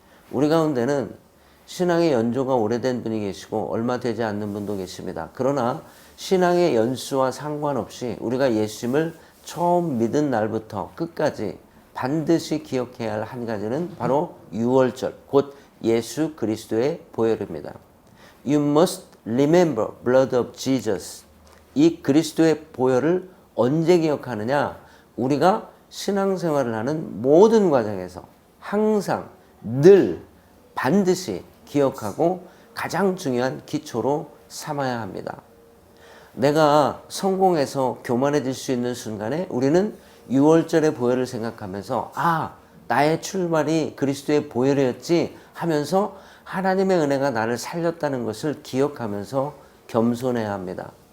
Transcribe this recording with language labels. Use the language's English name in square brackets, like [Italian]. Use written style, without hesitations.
[Korean] 우리 가운데는 신앙의 연조가 오래된 분이 계시고 얼마 되지 않는 분도 계십니다. 그러나 신앙의 연수와 상관없이 우리가 예수님을 처음 믿은 날부터 끝까지 반드시 기억해야 할 한 가지는 바로 유월절, 곧 예수 그리스도의 보혈입니다. [English] You must remember blood of Jesus. [Korean] 이 그리스도의 보혈을 언제 기억하느냐? 우리가 신앙생활을 하는 모든 과정에서 항상 늘 반드시 기억하고 가장 중요한 기초로 삼아야 합니다. 내가 성공해서 교만해질 수 있는 순간에 우리는 유월절의 보혈을 생각하면서 나의 출발이 그리스도의 보혈이었지 하면서 하나님의 은혜가 나를 살렸다는 것을 기억하면서 겸손해야 합니다.